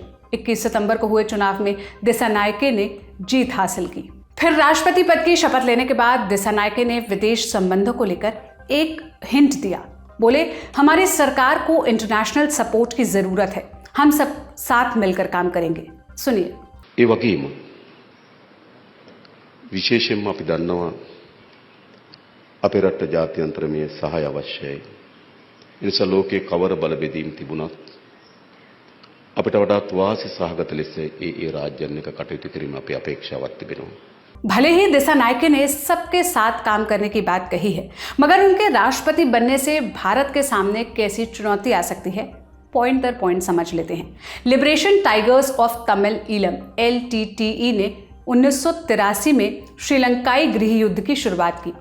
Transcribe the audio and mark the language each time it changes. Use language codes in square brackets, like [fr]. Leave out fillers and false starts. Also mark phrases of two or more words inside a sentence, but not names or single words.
[hi] 21 सितंबर को हुए चुनाव में दिसानायके ने जीत हासिल की। फिर राष्ट्रपति पद की शपथ लेने के बाद दिसानायके ने विदेश संबंधों को लेकर एक हिंट दिया। बोले, हमारी सरकार को [en] international support [hi] की जरूरत है, हम सब साथ मिलकर काम करेंगे। सुनिए। [si] ඒ වගේම විශේෂයෙන්ම අපි දන්නවා අපේ රට ජාත්‍යන්තරමය සහාය අවශ්‍යයි. ඒ නිසා ලෝකේ කවර බල බෙදීම් තිබුණත් අපිට වඩාත් වාසි සහගත ලෙස ඒ රාජ්‍යයන් එක කටයුතු කිරීම අපේ අපේක්ෂාවක් තිබෙනවා. [hi] भले ही दिसानायके ने सबके साथ काम करने की बात कही है, मगर उनके राष्ट्रपति बनने से भारत के सामने कैसी चुनौती आ सकती है, पॉइंट दर पॉइंट समझ लेते हैं। लिबरेशन टाइगर्स ऑफ तमिल ईलम LTTE ने 1983 में श्रीलंकाई गृह युद्ध की शुरुआत की।